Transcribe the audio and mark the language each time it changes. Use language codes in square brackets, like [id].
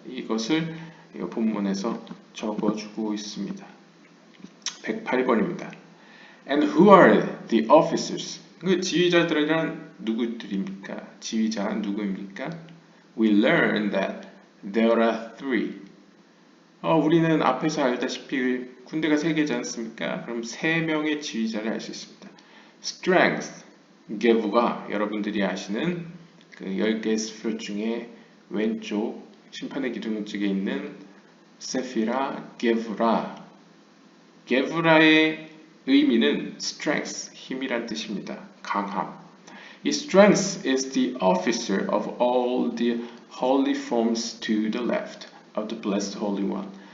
[ko] 이것을 본문에서 적어주고 있습니다. 108번입니다. [en] And who are the officers? [ko] 그 지휘자들은 누구들입니까? 지휘자는 누구입니까? [en] We learn that There are three. [ko] 우리는 앞에서 알다시피 군대가 세 개지 않습니까? 그럼 세 명의 지휘자를 알 수 있습니다. Strength, 게브가 여러분들이 아시는 그 10개의 스표 중에 왼쪽 심판의 기둥 쪽에 있는 세피라, 게브라. 게브라의 의미는 strength, 힘이란 뜻입니다. 강함. [en] 이 strength is the officer of all the holy forms to the left of the blessed Holy One.